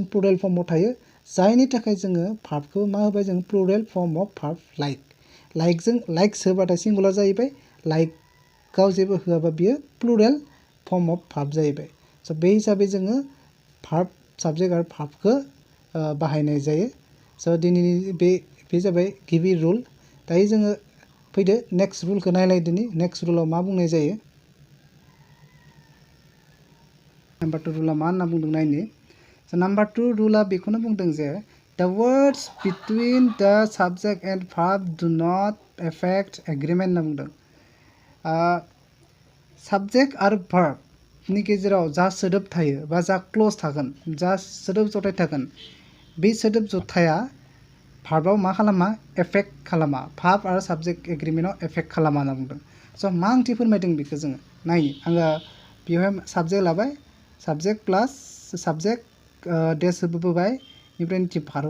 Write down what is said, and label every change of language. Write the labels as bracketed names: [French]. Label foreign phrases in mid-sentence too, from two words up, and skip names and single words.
[English] plural form [Bodo] थायो जायनि थाखाय जोङो भार्बखौ मा होबाय जों [English] plural form of verb [Bodo] लाइकजों लाइक्स होबाथाय सिंगुलार जाहैबाय लाइकआव जेबो होआबा बियो [English] plural form of verb [Bodo] जाहैबाय स' बे हिसाबै जोङो भार्ब साबजेक्ट आरो भार्बखौ बाहायनाय जायो स' दिनैनि बे जाबाय गिबि रुल दायो जोङो फैदो [English] next rule [Bodo] नायलायदोनि [English] next rule [Bodo] मा बुंनाय जायो नाम्बार 2 रुला मा होनना बुंदों नायनि स' नाम्बार 2 रुला बेखौनो बुंदों जे [English] the words between the subject and verb do not affect agreement [Bodo] होनना बुंदों subject आरो verb नि गेजेराव जा सोदोब थायो बा जा क्लज थागोन जा सोदोब जथाय थागोन बे सोदोब जथाया भार्बआव मा खालामा एफेक्ट खालामा भार्ब आरो [English] subject agreement [Bodo] एफेक्ट खालामा होनना बुंदों स' मा ओंथि फोरमायदों बेखौ जोङो नायनि आङो बेवहाय साबजेक्ट लाबाय साबजेक्ट प्लास साबजेक्ट डेस होबोबाय बेनिफ्राय निटि भार्ब